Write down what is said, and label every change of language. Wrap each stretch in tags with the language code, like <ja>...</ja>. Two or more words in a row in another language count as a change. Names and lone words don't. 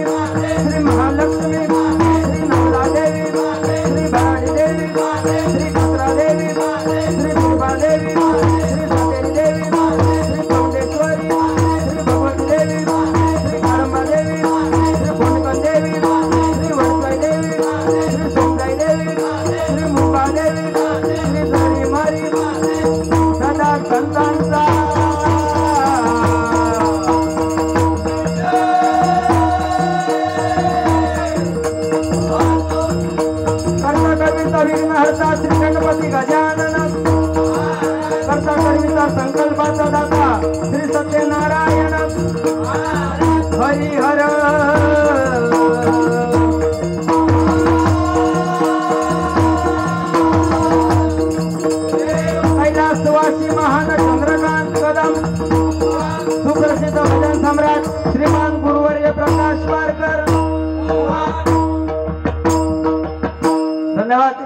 <mr>श्री महालक्ष्मी श्री नवलादेवी श्री भराडीदेवी श्री कत्रादेवी श्री दुर्गादेवी श्री सातेरी देवी श्री चौंडेश्वरी श्री भगवती देवी श्री काळंबादेवी श्री कोंडकदेवी श्री वडसाईदेवी श्री सोमदाईदेवी श्री मुंबादेवी श्री जरी मारी सदा संतांचा कर्ता विघ्नहर्ता श्री गणपती गजानन कर्ता कर्मिता संकल्पाचा दाता श्री सत्यनारायण हरिहर कैलासवासी महान चंद्रकांत कदम सुप्रसिद्ध भजन सम्राट श्रीमान गुरुवर्य प्रकाश पारकर धन्यवाद।</mr>